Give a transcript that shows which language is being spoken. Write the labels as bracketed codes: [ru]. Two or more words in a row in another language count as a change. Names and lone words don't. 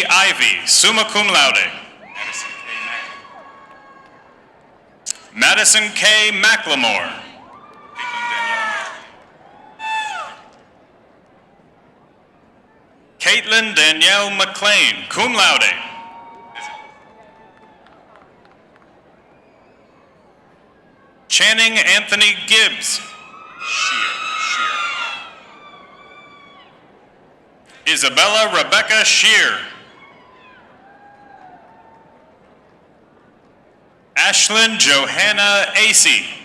[en] Ivy, [la] summa cum laude. [en] Madison K. McLemore. Caitlin Danielle McLean, [la] cum laude. [en] Channing Anthony Gibbs. Isabella Rebecca Shear. Ashlyn Johanna Acey.